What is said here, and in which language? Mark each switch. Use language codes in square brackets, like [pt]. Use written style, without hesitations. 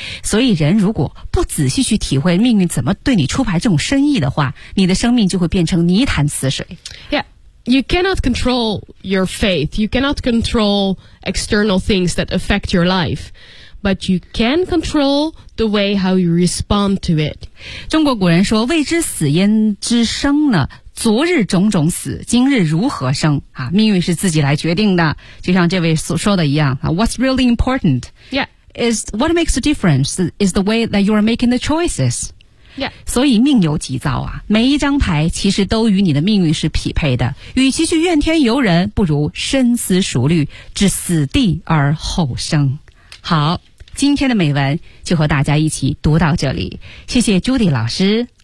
[zh] 所以人如果不仔细去体会命运怎么对你出牌这种深意的话，你的生命就会变成泥潭死水。 [en] Yeah, you cannot control your faith. You cannot control external things that affect your life. But you can control the way how you respond to it. [zh] 中国古人说未知死焉知生呢昨日种种死今日如何生、啊、命运是自己来决定的就像这位所说的一样、啊、 [en] What's really important、 yeah. is what makes a difference is the way that you are making the choices. Yeah. [zh] 所以命由己造啊每一张牌其实都与你的命运是匹配的与其去怨天尤人不如深思熟虑置死地而后生好今天的美文就和大家一起读到这里谢谢 Judy 老师